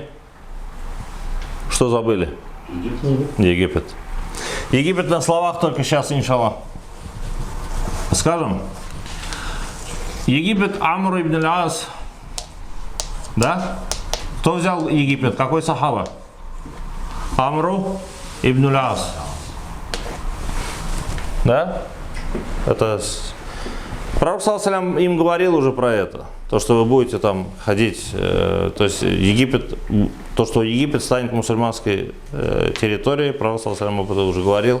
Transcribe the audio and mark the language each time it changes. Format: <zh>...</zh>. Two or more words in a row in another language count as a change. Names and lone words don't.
<ru>Что забыли? Египет. Египет на словах только сейчас, иншаллах. Скажем, Египет Амр ибн Ас, да? Кто взял Египет? Какой сахаба? Амру ибн Ас. Да? Это Пророк саллаллаху им говорил уже про это. То, что вы будете там ходить, то есть Египет, то, что Египет станет мусульманской территорией, Пророк саллаллаху об этом уже говорил.</ru>